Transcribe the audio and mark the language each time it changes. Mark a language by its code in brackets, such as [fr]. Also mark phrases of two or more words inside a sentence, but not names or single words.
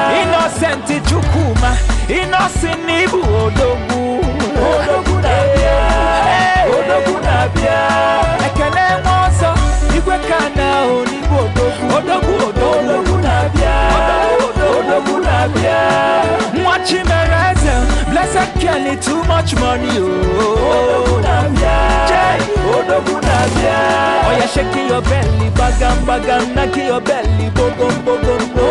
[ig] Innocent Chukwuma, Innocent N'ibu odogwu. Odogwu na-abịa. Hey. Odogwu na-abịa. Ekele nwa ọzọ, igwe ka na o n'ibu odogwu. Odogwu, odogwu. Odogwu na-abịa. Odogwu, odogwu. Odogwu na-abịa. Nwa Chimereze, [en] blessed Kenny, too much money, oh. [ig] Odogwu na-abịa. Jay. Odogwu na-abịa. [en] Oh, yeah, shake your belly, bagam, bagam, knock your belly, bogom, bogom.